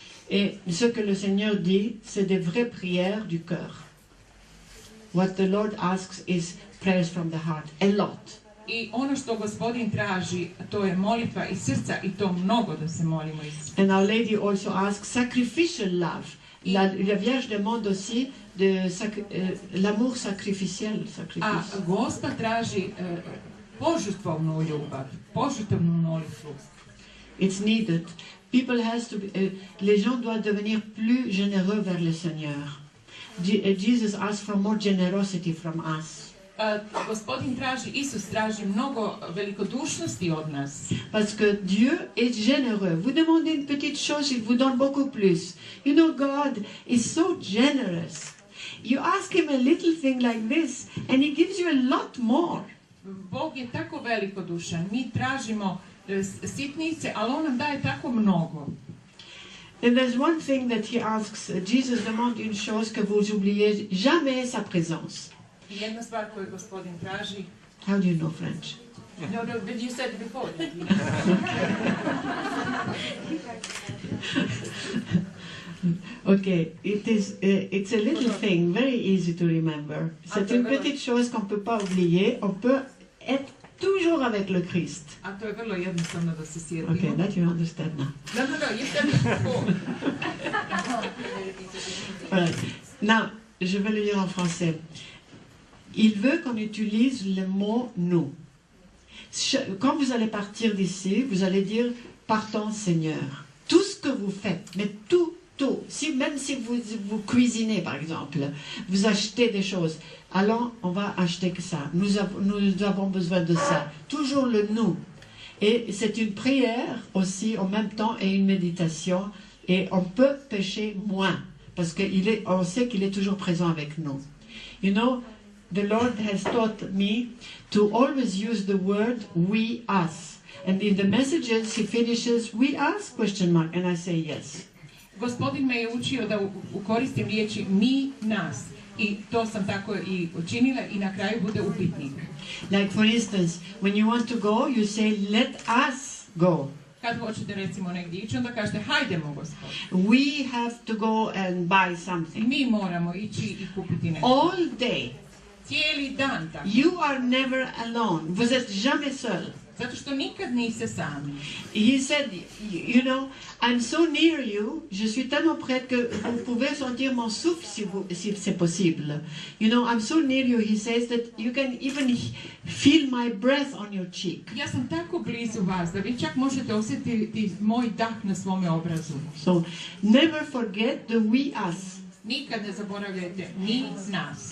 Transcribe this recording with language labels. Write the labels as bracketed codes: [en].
[fr] Et ce que le Seigneur dit, c'est des vraies prières du cœur. [en] What the Lord asks is prayers from the heart, a lot. [hr] I ono što Gospodin traži, to je molitva iz srca i to mnogo da se molimo iz srca. [en] And Our Lady also asks sacrificial love. [fr] La Vierge demande aussi l'amour sacrificiel. [hr] A Gospa traži požrtvovnu ljubav, požrtvovnu molitvu. [en] It's needed. People has to be, [fr] les gens doivent devenir plus généreux vers le Seigneur. [en] Jesus asks for more generosity from us. [hr] Gospodin traži, Isus traži mnogo velikodušnosti od nas. [fr] Parce que Dieu est généreux. Vous demandez une petite chose, il vous donne beaucoup plus. [en] You know, God is so generous. you ask him a little thing like this, and he gives you a lot more. [hr] Bog je tako velikodušan. Mi tražimo sitnice, ali on nam daje tako mnogo. [en] And there's one thing that he asks, [fr] Jesus demande une chose que vous oubliez jamais sa présence. [hr] Jedna stvar koju gospodin traži. [en] How do you know French? No, but you said it before. Okay, it's a little thing, very easy to remember. [fr] C'est une petite chose qu'on ne peut pas oublier. On peut être toujours avec le Christ. [hr] A to je vrlo jednostavno da se sjetimo. [en] Okay, that you understand now. No, you said it before. [fr] Voilà. Now, je vais le lire en français. Il veut qu'on utilise le mot « nous ». Quand vous allez partir d'ici, vous allez dire « Partons Seigneur ». Tout ce que vous faites, mais tout. Même si vous cuisinez, par exemple, vous achetez des choses, alors on va acheter que ça. Nous avons besoin de ça. Toujours le nous. Et c'est une prière aussi en même temps et une méditation. Et on peut pécher moins parce qu'on sait qu'il est toujours présent avec nous. [en] You know, the Lord has taught me to always use the word we, us. And in the messages he finishes, we, us, ? And I say yes. [hr] Gospodin me je učio da koristim riječi mi, nas. I to sam tako i učinila i na kraju bude upitnik. [en] Like for instance, when you want to go, you say let us go. [hr] Kad hoćete recimo negdje ići, onda kažete hajdemo Gospod. [en] We have to go and buy something. [hr] Mi moramo ići i kupiti nešto. [en] All day. [hr] Cijeli dan tako. [en] You are never alone. [fr] Vous êtes jamais seul. [hr] Zato što nikad niste sami. [en] He said, you know, I'm so near you, [fr] je suis tellement près que vous pouvez sentir mon souffle si c'est possible. [en] You know, I'm so near you, he says that you can even feel my breath on your cheek. [hr] Ja sam tako blizu vas da vi čak možete osjetiti moj dah na svome obrazu. [en] So, never forget the we us. [hr] Nikad ne zaboravljajte mi, nas.